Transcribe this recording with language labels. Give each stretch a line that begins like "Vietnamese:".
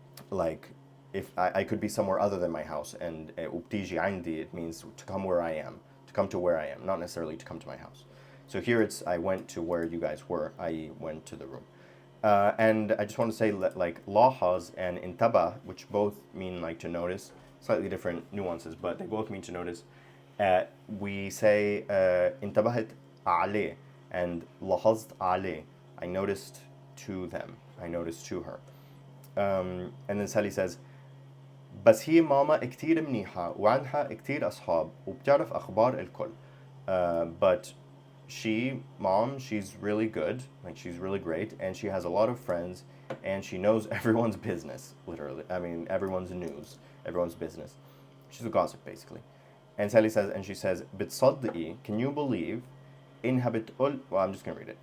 English: Like, if I could be somewhere other than my house, and
Arabic: وبتيجي عندي,
English: it means to come where I am, to come to where I am, not necessarily to come to my house. So here it's I went to where you guys were, i.e. went to the room. And I just want to say that, like, لاحظ and انتبه, which both mean like to notice, slightly different nuances, but they both mean to notice. We say
Arabic: انتبهت عليه and لاحظت عليه.
English: I noticed to them. I noticed to her. And then Sally says,
Arabic: بس هي ماما كتير منيحة وعندها كتير أصحاب وبتعرف أخبار الكل.
English: But she's really good, like she's really great, and she has a lot of friends, and she knows everyone's business, literally. I mean, everyone's news, everyone's business. She's a gossip, basically. And Sally says, and she says,
Arabic: بتصدقي,
English: can you believe
Arabic: إنها بتقول,
English: well, I'm just gonna read it.